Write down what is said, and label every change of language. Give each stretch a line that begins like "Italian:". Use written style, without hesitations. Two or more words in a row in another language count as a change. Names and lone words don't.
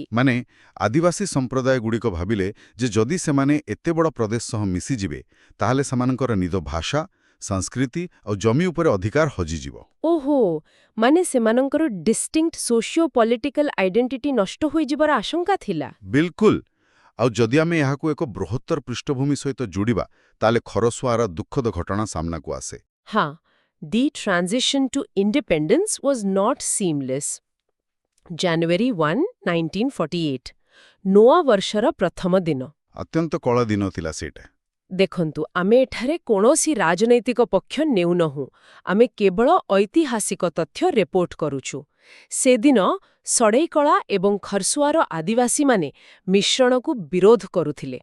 Odia: ମାନେ ଆଦିବାସୀ ସମ୍ପ୍ରଦାୟଗୁଡ଼ିକ ଭାବିଲେ ଯେ ଯଦି ସେମାନେ ଏତେ ବଡ଼ ପ୍ରଦେଶ ସହ ମିଶିଯିବେ, ତାହେଲେ ସେମାନଙ୍କର ନିଜ ଭାଷା, ସଂସ୍କୃତି ଆଉ ଜମି ଉପରେ ଅଧିକାର ହଜିଯିବ। ଓହୋ, ମାନେ ସେମାନଙ୍କର
English: distinct socio political identity
Odia: ନଷ୍ଟ ହୋଇଯିବାର ଆଶଙ୍କା ଥିଲା। ବିଲକୁଲ। ଆଉ ଯଦି ଆମେ ଏହାକୁ ଏକ ବୃହତ୍ତର ପୃଷ୍ଠଭୂମି ସହିତ ଯୋଡ଼ିବା, ତାହେଲେ ଖରସୁଆର ଦୁଃଖଦ ଘଟଣା ସାମ୍ନାକୁ ଆସେ। ହଁ,
English: The transition to independence was not seamless.
Odia: January 1, 1948 ନୂଆ ବର୍ଷର ପ୍ରଥମ ଦିନ। ଅତ୍ୟନ୍ତ କଳା ଦିନ ଥିଲା ସେଇଟା। ଦେଖନ୍ତୁ, ଆମେ ଏଠାରେ କୌଣସି ରାଜନୈତିକ ପକ୍ଷ ନେଉନାହୁଁ। ଆମେ କେବଳ ଐତିହାସିକ ତଥ୍ୟ ରିପୋର୍ଟ କରୁଛୁ। ସେଦିନ ସଡେଇକଳା ଏବଂ ଖରସୁଆର ଆଦିବାସୀମାନେ ମିଶ୍ରଣକୁ ବିରୋଧ କରୁଥିଲେ।